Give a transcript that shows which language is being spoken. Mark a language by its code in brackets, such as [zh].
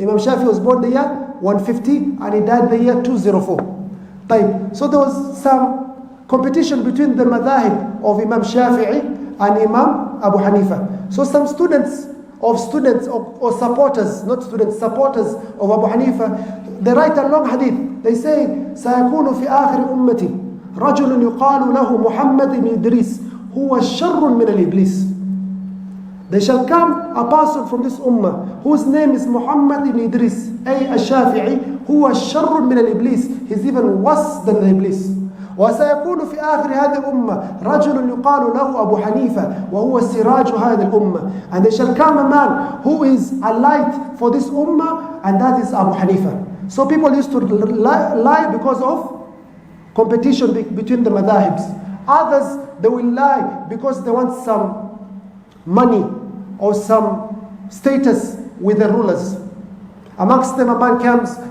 [en] Imam Shafi'i was born the year 150 and he died the year 204. So there was some competition between the madhahib of Imam Shafi'i and Imam Abu Hanifa. So some students or supporters, not students, supporters of Abu Hanifa, they write a long hadith. They say, [ar] سيكون في آخر أمتي رجل يقال له محمد بن إدريس هو شر من الإبليس. [en] There shall come a person from this ummah whose name is Muhammad ibn Idris, al-Shafi'i, who was sharr min al-Iblis. He's even worse than the Iblis. [ar] وسيكون في آخر هذه الأمة رجل يقال له أبو حنيفة وهو سراج هذه الأمة. [en] And there shall come a man who is a light for this ummah, and that is Abu Hanifa. So people used to lie because of competition between the madhahibs. Others, they will lie because they want some money or some status with the rulers. Amongst them, a man comes